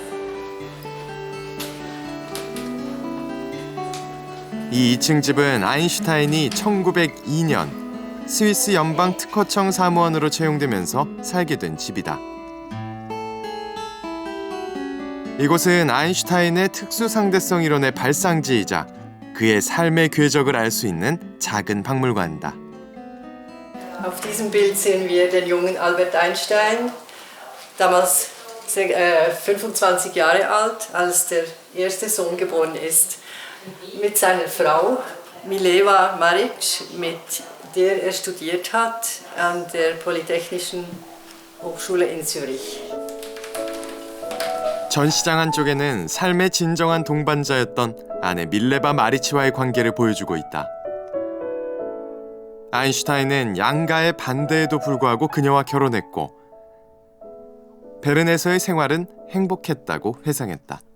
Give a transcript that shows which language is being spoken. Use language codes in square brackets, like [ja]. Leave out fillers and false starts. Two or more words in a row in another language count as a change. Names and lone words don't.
[ko] 이 2층 집은 아인슈타인이 1902년 스위스 연방 특허청 사무원으로 채용되면서 살게 된 집이다. 이곳은 아인슈타인의 특수 상대성 이론의 발상지이자 그의 삶의 궤적을 알 수 있는 작은 박물관이다. [de] Auf diesem Bild sehen wir den jungen Albert Einstein, damals 25 Jahre alt, als der erste Sohn geboren ist, mit seiner Frau Mileva Maric, mit der er studiert hat an der Polytechnischen Hochschule in Zürich. [ko] 전시장 한쪽에는 삶의 진정한 동반자였던 아내 밀레바 마리치와의 관계를 보여주고 있다. 아인슈타인은 양가의 반대에도 불구하고 그녀와 결혼했고 베른에서의 생활은 행복했다고 회상했다.